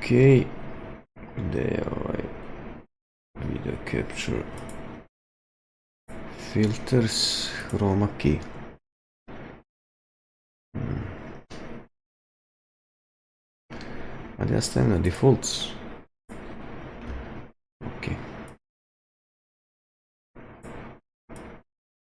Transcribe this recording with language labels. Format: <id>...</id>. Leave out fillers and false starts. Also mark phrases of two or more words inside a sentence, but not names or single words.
<sr>Gdje je ovaj</sr> <en>video capture? Filters, chroma key.</en> <sr>Ali ja stavim na defaults. Ok.</sr>